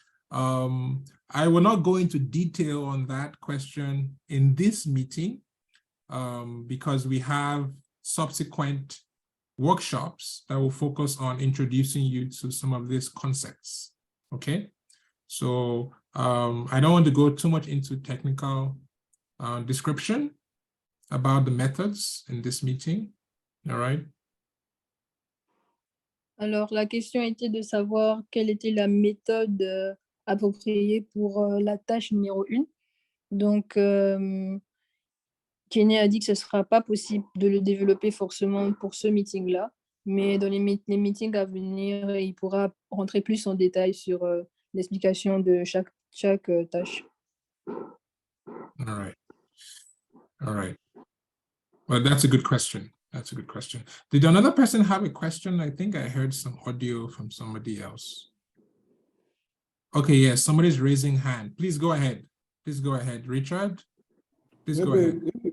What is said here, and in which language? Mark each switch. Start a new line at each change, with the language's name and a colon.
English: I will not go into detail on that question in this meeting because we have subsequent workshops that will focus on introducing you to some of these concepts. Okay. So I don't want to go too much into technical description about the methods in this meeting. All right.
French: Alors, la question était de savoir quelle était la méthode appropriée pour la tâche numéro 1. Donc, Kenny a dit que ce ne sera pas possible de le développer forcément pour ce meeting-là, mais dans les meetings à venir, il pourra rentrer plus en détail sur l'explication de chaque tâche.
English: All right. All right. Well, that's a good question. That's a good question. Did another person have a question? I think I heard some audio from somebody else. Okay, yes, somebody's raising hand. Please go ahead. Please go ahead. Richard, please go ahead.